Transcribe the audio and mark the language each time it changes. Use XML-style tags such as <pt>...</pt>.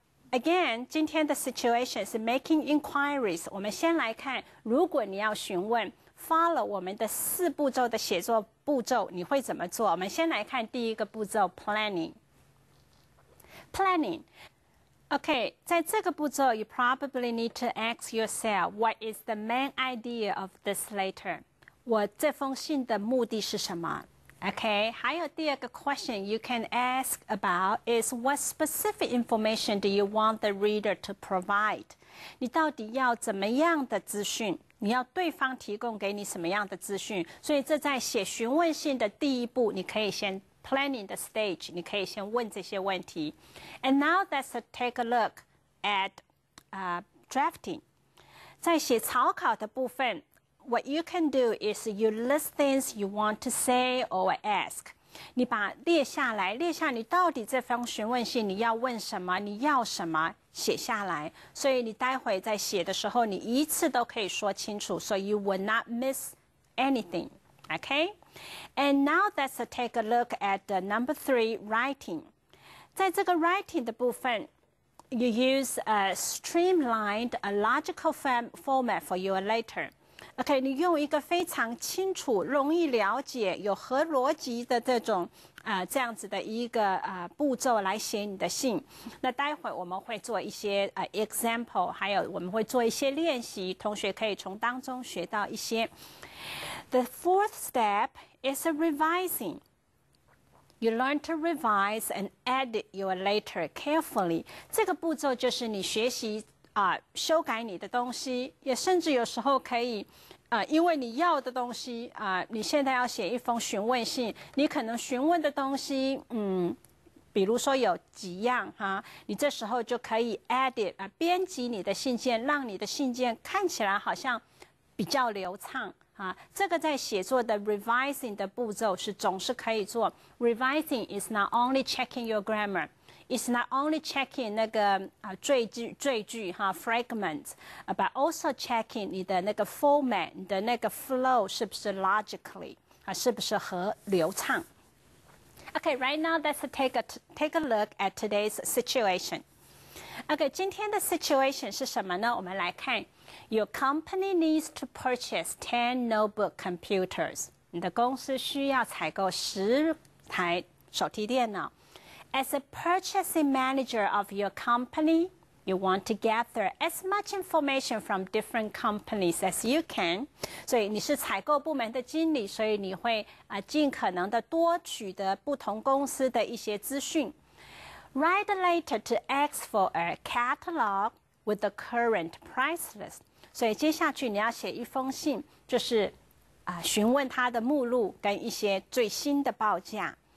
<en>Again,</en> <zh>今天的</zh> <en>situation</en> <zh>是</zh> <en>making inquiries.</en> <zh>我们先来看，如果你要询问 follow 我们的4步骤的写作步骤，你会怎么做？我们先来看第一个步骤 planning.</zh> <en>Okay,</en> <zh>在这个步骤</zh> <en>you probably need to ask yourself, what is the main idea of this letter?</en> <zh>我这封信的目的是什么？</zh> <en>Okay,</en> <zh>还有第二个</zh> <en>question you can ask about is what specific information do you want the reader to provide?</en> <zh>你到底要怎么样的资讯？你要对方提供给你什么样的资讯？所以这在写询问信的第一步，你可以先 planning 的 stage， 你可以先问这些问题。</zh> <en>And now let's take a look at drafting.</en> <zh>在写草稿的部分。</zh> <en>What you can do is you list things you want to say or ask.</en> <zh>你把列下你到底这封询问信你要问什么，你要什么，写下来。所以你待会在写的时候，你一次都可以说清楚，</zh> <en>so you will not miss anything. Okay? And now let's take a look at number 3, writing.</en> <zh>在这个 writing 的部分</zh> <en>you use a streamlined, a logical format for your letter.OK,</en> <zh>你用一个非常清楚、容易了解、有合逻辑的这种这样子的一个步骤来写你的信。那待会我们会做一些example， 还有我们会做一些练习，同学可以从当中学到一些。</zh> <en>The 4th step is a revising. You learn to revise and edit your letter carefully.</en> <zh>这个步骤就是你学习修改你的东西，也甚至有时候可以因为你要的东西你现在要写一封询问信，你可能询问的东西比如说有几样你这时候就可以 edit 编辑你的信件，让你的信件看起来好像比较流畅这个在写作的 revising 的步骤是总是可以做。</zh> <en>Revising is not only checking your grammar, is not only checking</en> <zh>那个赘句哈</zh> <en>fragments，but also checking</en> <zh>你的那个</zh> <en>format， 你的那个 flow</en> <zh>是不是</zh> <en>logically</en> <zh>是不是流畅。</zh> <en>Okay, right now let's take a look at today's situation.</en> <zh>Okay, 今天的 situation 是什么呢？我们来看</zh> <en>，Your company needs to purchase 10 notebook computers.</en> <zh>你的公司需要采购10台手提电脑。</zh> <en>As a purchasing manager of your company, you want to gather as much information from different companies as you can.</en> <zh>所以你是采购部门的经理，所以你会尽可能的多取得不同公司的一些资讯。</zh> <en>Write a letter to ask for a catalog with the current price list.</en> <zh>所以接下去你要写一封信，就是询问他的目录跟一些最新的报价。</zh>